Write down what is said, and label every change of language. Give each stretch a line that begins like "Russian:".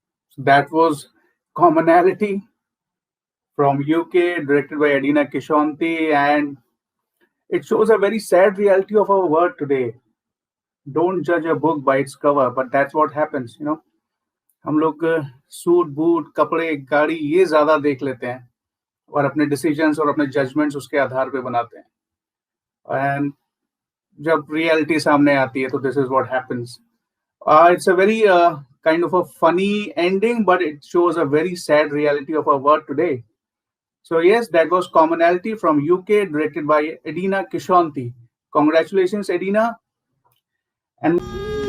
English: So that was Commonality from UK, directed by Edina Kishanti, and it shows a very sad reality of our world today. Don't judge a book by its cover, but that's what happens, you know.
Hindi: हम लोग suit boot कपड़े गाड़ी ये ज्यादा देख लेते हैं और अपने डिसीजंस और अपने जजमेंट्स उसके आधार पे बनाते हैं एंड जब रियलिटी सामने आती है तो
English: This is what happens it's a very kind of a funny ending, but it shows a very sad reality of our world today. So yes, that was Commonality from UK, directed by Edina Kishanti. Congratulations, Edina. And